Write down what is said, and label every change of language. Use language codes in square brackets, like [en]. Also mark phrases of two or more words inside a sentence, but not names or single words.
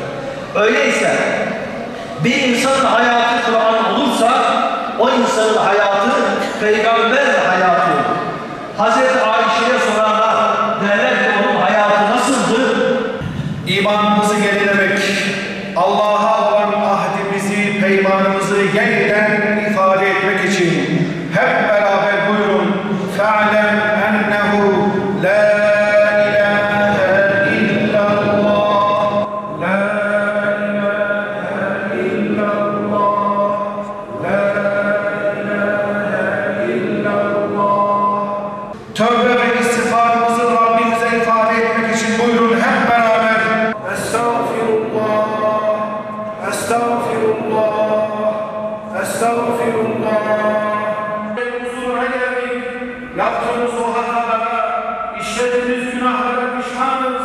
[tr] Öyleyse bir insanın hayatı Kur'an olursa o insanın hayatı peygamber hayatı olur. Hazreti Ayşe'ye sorarlar, derler ki onun hayatı nasıldı? İmanımızı yenilemek, Allah'a olan ahdimizi, peymanımızı yeniden ifade etmek için hep beraber buyurun. [ar] فَعْلَمْ أَنَّهُ لَا إِلَٰهَ إِلَّا اللّٰهِ لَا إِلَٰهَ إِلَّا اللّٰهِ لَا إِلَٰهَ إِلَّا اللّٰهِ [tr] Tövbe ve istiğfarımızı Rabbimize ifade etmek için buyurun hep beraber. [ar] أستغفر الله، أستغفر الله، أستغفر الله. [tr] Huzuruna geldik, yaptığımız o hatalara, işlediğimiz günahlara pişmanız.